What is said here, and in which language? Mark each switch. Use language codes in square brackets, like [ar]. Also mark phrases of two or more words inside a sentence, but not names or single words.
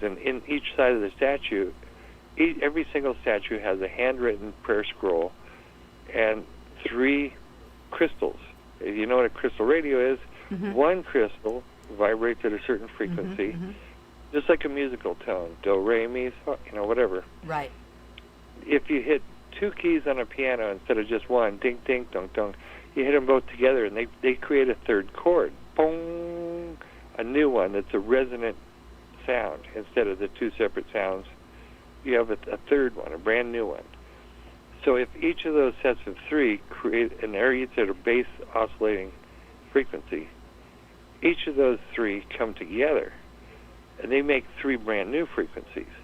[en] And in each side of the statue, every single statue has a handwritten prayer scroll and 3 crystals. If you know what a crystal radio is, one crystal vibrates at a certain frequency, just like a musical tone, do, re, mi, fa, whatever. Right. If you hit 2 keys on a piano instead of just one, ding, ding, dong, dong, you hit them both together, and they create a third chord. boom, a new one that's a resonant sound instead of the two separate sounds. You have a third one, a brand new one. So if each of those sets of three create an area at a base oscillating frequency, each of those three come together and they make three brand new frequencies.